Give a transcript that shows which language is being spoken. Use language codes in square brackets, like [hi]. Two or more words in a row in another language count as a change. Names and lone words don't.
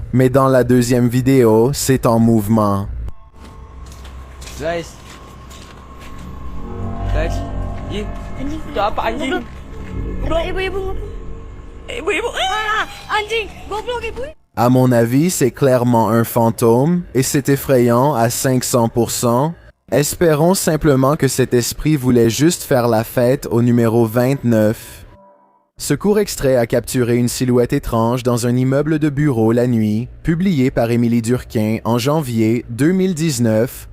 [fr] Mais dans la deuxième vidéo, c'est en mouvement. [id] Guys. Anjing. Itu apa anjing? Ibu-ibu. Ibu-ibu. Anjing. Goblok ibu. [fr] À mon avis, c'est clairement un fantôme, et c'est effrayant à 500%. Espérons simplement que cet esprit voulait juste faire la fête au numéro 29. Ce court extrait a capturé une silhouette étrange dans un immeuble de bureau la nuit, publié par Émilie Durquin en janvier 2019.